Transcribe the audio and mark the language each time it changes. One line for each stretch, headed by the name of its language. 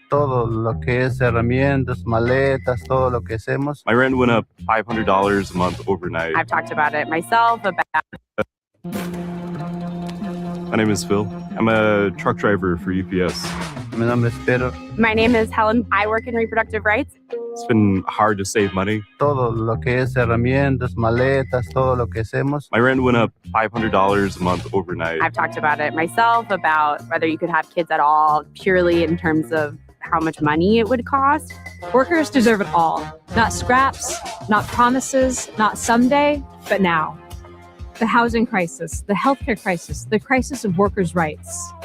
Spanish: Todo lo que es herramientas, maletas, todo lo que hacemos.
English: My rent went up $500 a month overnight. I've talked about it myself. My name is Phil. I'm a truck driver for UPS.
Spanish: Mi nombre es Pedro.
English: My name is Helen. I work in reproductive rights. It's been hard to save money.
Spanish: Todo lo que es herramientas, maletas, todo lo que hacemos.
English: My rent went up $500 a month overnight. I've talked about it myself, about whether you could have kids at all, purely in terms of how much money it would cost. Workers deserve it all. Not scraps, not promises, not someday, but now. The housing crisis, the healthcare crisis, the crisis of workers' rights.